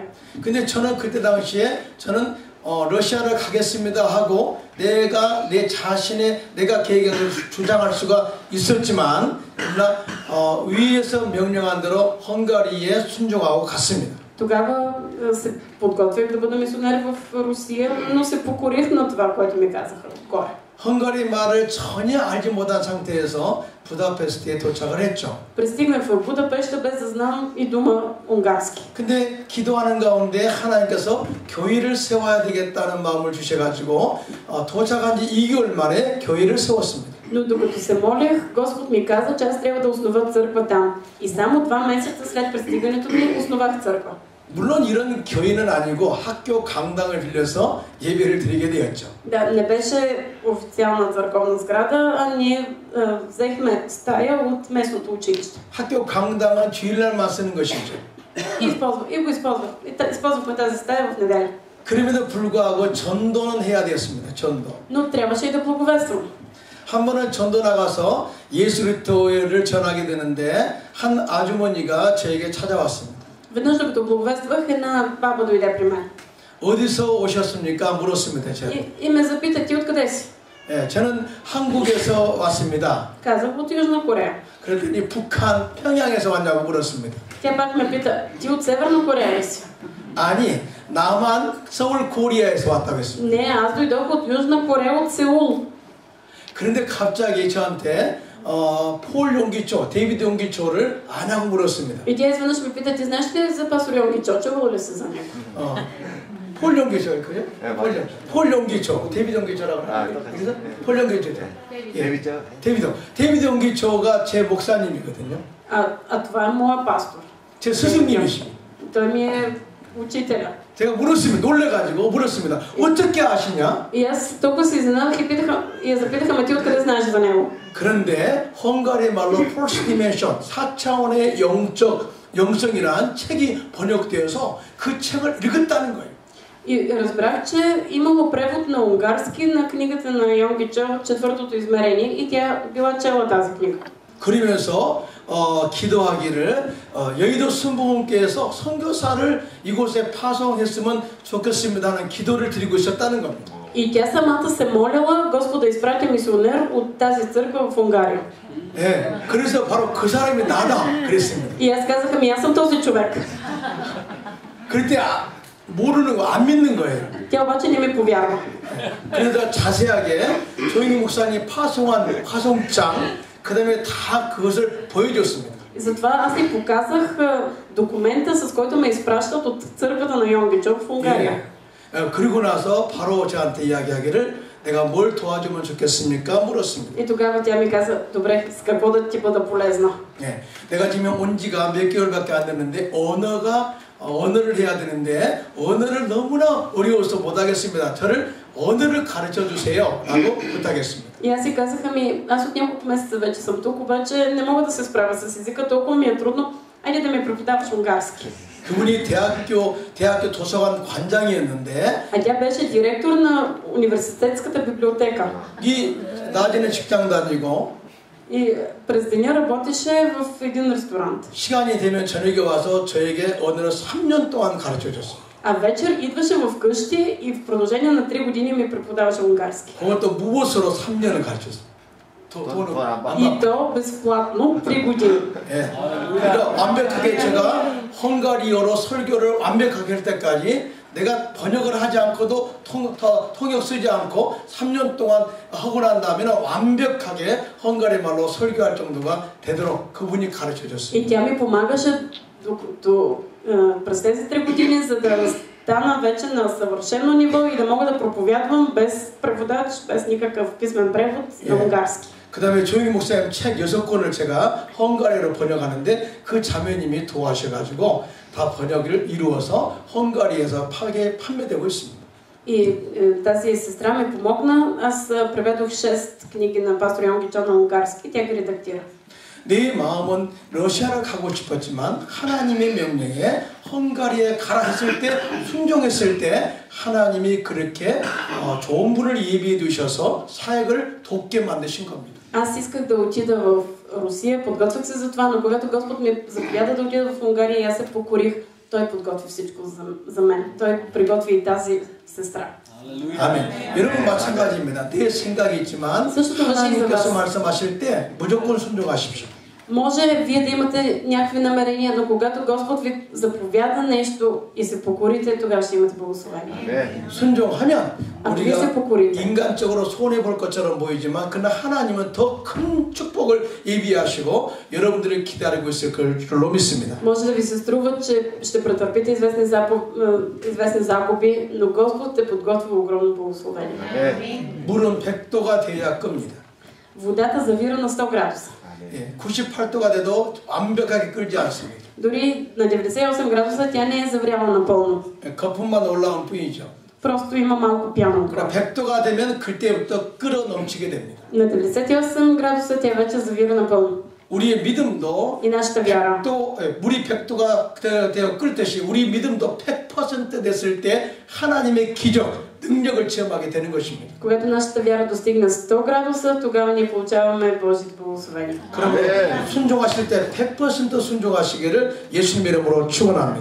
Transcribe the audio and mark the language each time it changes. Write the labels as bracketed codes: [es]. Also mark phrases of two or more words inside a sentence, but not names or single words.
[ko] 근데 저는 그때 당시에 저는 러시아를 가겠습니다 하고 내가 계획을 주장할 수가 있었지만 위에서 명령한 대로 헝가리에 순종하고 갔습니다. [bg] Тогава се подготвях да бъда мисионер в Русия, но се покорих на това, което ми казаха отгоре. [ko] 헝가리 말을 전혀 알지 못한 상태에서 부다페스트에 도착을 했죠. [bg] Пристигнах в Будапеща без да знам и дума унгарски. [ko] 근데 기도하는 가운데 하나님께서 교회를 세워야 되겠다는 마음을 주셔가지고 도착한 지 2개월 만에 교회를 세웠습니다. [bg] Но докато се молех, Господ ми каза, че аз трябва да основа църква там. И само 2 месеца след пристигането ми основах църква. [ko] 물론 이런 교회는 아니고 학교 강당을 빌려서 예배를 드리게 되었죠. [bg] Да, не беше официална църковна сграда, а ние взехме стая от местното училище. [ko] 학교 강당은 주일날만 쓰는 것이죠. [bg] Използвахме тази стая в неделя. [ko] 그럼에도 불구하고 전도는 해야 되었습니다. 전도. [bg] Но трябваше и да благовествам. [ko] 한 번은 전도 나가서 예수 그리스도를 전하게 되는데 한 아주머니가 저에게 찾아왔습니다. [bg] Веднъж докато благовествах, една баба дойде при мен. [ko] 어디서 오셨습니까? 물었습니다. 제가. [bg] И ме запита, ти откъде си? [ko] 예, 저는 한국에서 왔습니다. [bg] Казах, от Южна Корея. [ko] 그랬더니 북한 평양에서 왔냐고 물었습니다. [bg] Тя пак ме пита, ти от Северна Корея ли си? [ko] 아니, 남한 서울 코리아에서 왔다고 했습니다. [bg] Не, аз дойдох от Южна Корея, от Сеул. [ko] 그런데 갑자기 저한테 폴 용기초, 데이비드 용기초를 아냐고 물었습니다. [bg] И тя изведнъж ме пита, ти знаеш ли за пастор Йонги-Чо? Чувала ли си за него? [ko] 폴 용기초, 그죠? 네, 맞아요. 폴 용기초, 데이비드 용기초라고 하나요? 그래서 폴 용기초. 데이비드. 데이비드 용기초가 제 목사님이거든요. [bg] А това е моя пастор. [ko] 제 스승님이시고. [bg] Той ми е учителя. [ko] 제가 물었습니다. 놀래가지고 물었습니다. 어떻게 아시냐? [bg] И аз толкова се изненадах и я запитаха, ама ти откъде знаеш за него? [ko] 그런데 헝가리 말로 Fourth Dimension, 4차원의 영성이라는 책이 번역되어서 그 책을 읽었다는 거예요. [bg] И разбрах, че имало превод на унгарски на книгата на Йонги-Чо, Четвъртото измерение, и тя била чела тази книга. [ko] 그러면서 기도하기를 여의도 순복음교회에서 선교사를 이곳에 파송했으면 좋겠습니다 하는 기도를 드리고 있었다는 겁니다. [bg] И тя самата се молила Господа изпрати мисионер от тази църква в Унгария. [ko] 네, 그래서 바로 그 사람이 나다 그랬습니다. [bg] И аз казах, ами аз съм този човек. [ko] 그때 모르는 거, 안 믿는 거예요. [bg] Тя обаче не ми повярва. [ko] 그래서 자세하게 조인희 목사님 파송한 파송장 그 다음에 다 그것을 보여줬습니다. [bg] И затова аз й показах документа, с който ме изпращат от църквата на Йонги-Чо в Унгария. [ko] 그리고 나서 바로 저한테 이야기하기를 내가 뭘 도와주면 좋겠습니까? 물었습니다. [bg] И тогава тя ми каза, добре, с какво да ти бъда полезна? [ko] 네, 내가 지금 온 지가 몇 개월밖에 안 됐는데 언어를 해야 되는데 언어를 너무나 어려워서 못하겠습니다. 저를 언어를 가르쳐 주세요 라고 부탁했습니다. [bg] И аз си казах, ами аз от няколко месеца вече съм тук, обаче не мога да се справя с езика, толкова ми е трудно. Айде да ми преподаваш унгарски. [ko] 그분이 대학교 도서관 관장이었는데 [bg] А тя беше директор на университетската библиотека. [ko] 이 낮에는 직장 다니고 [bg] И през деня работеше в един ресторант. [ko] 시간이 되면 저녁에 와서 저에게 언어를 3년 동안 가르쳐 줬어요. [bg] А вечер идваше в къщи и в продължение на 3 години ми преподаваше унгарски. [ko] 그것도 무보수로 3년을 가르쳤어요. [bg] И то безплатно 3 години. [ko] 예. 그러니까 완벽하게 제가 헝가리어로 설교를 완벽하게 할 때까지 내가 번역을 하지 않고도 통역 쓰지 않고 3년 동안 하고 난 다음에는 완벽하게 헝가리 말로 설교할 정도가 되도록 그분이 가르쳐 줬어요. [bg] И тя ми помагаше през тези 3 години, за да стана вече на съвършено ниво и да мога да проповядвам без преводач, без никакъв писмен превод на унгарски. [ko] 그 다음에 조용히 목사님 책 6권을 제가 헝가리어로 번역하는데 그 자매님이 도와주셔가지고 다 번역을 이루어서 헝가리에서 판매되고 있습니다. [bg] И тази сестра ми помогна. Аз преведох 6 книги на пастор Йонги-Чо на унгарски, тя ги редактира. [ko] 내 마음은 러시아를 가고 싶었지만 하나님의 명령에 헝가리에 가라 했을 때 순종했을 때 하나님이 그렇게 좋은 분을 예비해 두셔서 사역을 돕게 만드신 겁니다. [bg] Аз исках да отида в Русия, подготвях се за това, но когато Господ ми заповяда да отида в Унгария и аз се покорих, Той подготви всичко за мен. Той приготви и тази сестра. [ko] 아멘. 여러분 마찬가지입니다. 내 생각이 있지만 하나님께서 말씀하실 때 무조건 순종하십시오. [bg] Може вие да имате някакви намерения, но когато Господ ви заповяда нещо и се покорите, тогава ще имате благословение. [ko] 순종하면 우리가 [bg] покорите. [ko] 인간적으로 손해 볼 것처럼 보이지만 그러나 하나님은 더 큰 축복을 예비하시고 여러분들을 기다리고 있을 걸로 믿습니다. [bg] Може да ви се струва, че ще претърпите известни загуби, но Господ е подготвил огромно благословение. [ko] 물은 100도가 돼야 끕니다. [bg] Водата завира на 100 градуса. [ko] 예, 98도가 돼도 완벽하게 끓지 않습니다. [bg] Дори на 98 градуса тя не е завряла напълно. [ko] 예, 거품만 올라올 뿐이죠. [bg] Просто има малко пяна. [ko] 그러나 100도가 되면 그때부터 끓어 넘치게 됩니다. [bg] На 98 градуса тя вече завира напълно. [ko] 우리의 믿음도 [bg] И нашата вяра. [ko] 100도, 예, 물이 100도가 되어 끓듯이 우리 믿음도 100% 됐을 때 하나님의 기적, 능력을 체험하게 되는 것입니다. [bg] Когато нашата вяра достигне 100 градуса, тогава ние получаваме Божието благословение. [ko] 그러면 순종하실 때 100% 순종하시기를 예수님 이름으로 축원합니다.